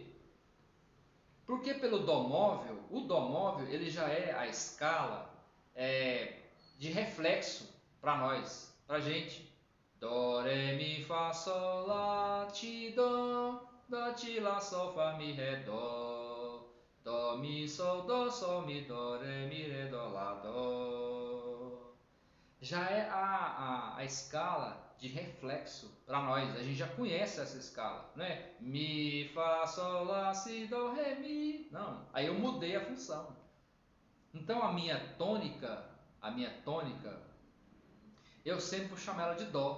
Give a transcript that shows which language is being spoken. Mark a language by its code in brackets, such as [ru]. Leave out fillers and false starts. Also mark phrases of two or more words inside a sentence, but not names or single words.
[pt] Porque pelo Dó móvel, o Dó móvel ele já é a escala de reflexo para nós, para gente. Dó, Ré, Mi, Fá, Sol, Lá, Ti, Dó, Dó, Ti, Lá, Sol, Fá, Mi, Ré, Dó, Dó, Mi, Sol, Mi, Dó, Ré, Mi, Ré, Dó, Lá, Dó. Já é a escala de reflexo para nós, a gente já conhece essa escala, né? Mi, Fá, Sol, Lá, Si, Dó, Ré, Mi. Não, aí eu mudei a função. Então a minha tônica, eu sempre vou chamar ela de Dó.